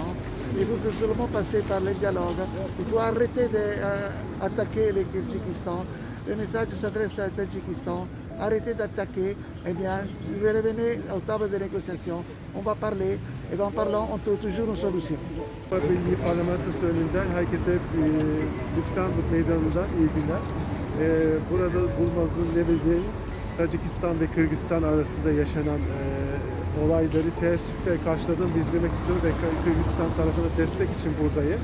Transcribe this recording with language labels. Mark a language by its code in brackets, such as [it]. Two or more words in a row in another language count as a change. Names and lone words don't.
[fr] Il faut seulement passer par le dialogue. Il faut arrêter d'attaquer le Kyrgyzstan. Le message s'adresse au Tadjikistan. Arrêtez d'attaquer. Eh bien, revenez au table de négociation. On va parler. Et en parlant, on trouve toujours une solution. [tr] Milli Parlamentosu önünden herkese Lüksemburg Meydanı'ndan iyi günler. Burada bulunmamızın nedeni Tacikistan ve Kırgızistan arasında yaşanan olayları teessüfle karşıladığımı bildirmek istiyorum ve Kırgızistan tarafına destek için buradayım.